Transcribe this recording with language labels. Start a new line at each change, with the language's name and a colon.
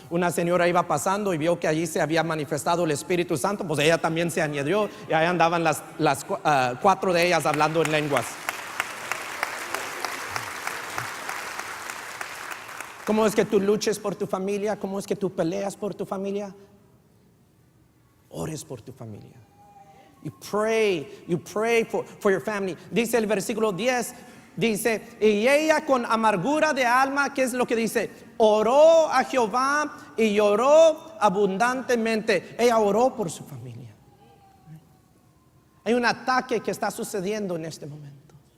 Spanish: Una señora iba pasando y vio que allí se había manifestado el Espíritu Santo, pues ella también se añadió y ahí andaban las 4 de ellas hablando en lenguas. ¿Cómo es que tú luches por tu familia? ¿Cómo es que tú peleas por tu familia? Ores por tu familia.
English: You pray for your family.
Spanish: Dice el versículo 10, dice, y ella con amargura de alma, ¿qué es lo que dice? Oró a Jehová y lloró abundantemente. Ella oró por su familia. Hay un ataque que está sucediendo en este momento.